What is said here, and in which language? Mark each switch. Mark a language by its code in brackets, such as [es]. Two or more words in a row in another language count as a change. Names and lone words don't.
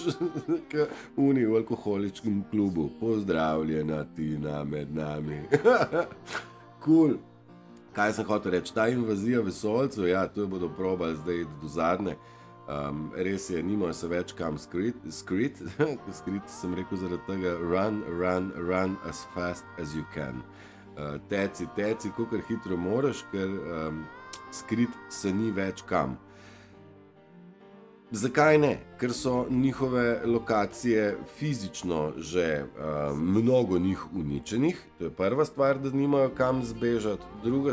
[sl] V alkoholičkem klubu. Pozdravljena Tina med nami. Cool. Kaj sem hotel reči? Ta invazija vesoljcev, ja, to bodo probali zdaj do zadnje. Res je, nimajo se več kam skrit sem rekel zaradi tega [en] run as fast as you can. [sl] Teci, kakor hitro moraš, ker skrit se ni več kam. Zakaj ne? Ker so njihove lokacije fizično že mnogo njih uničenih, to je prva stvar, da nimajo kam zbežati, druga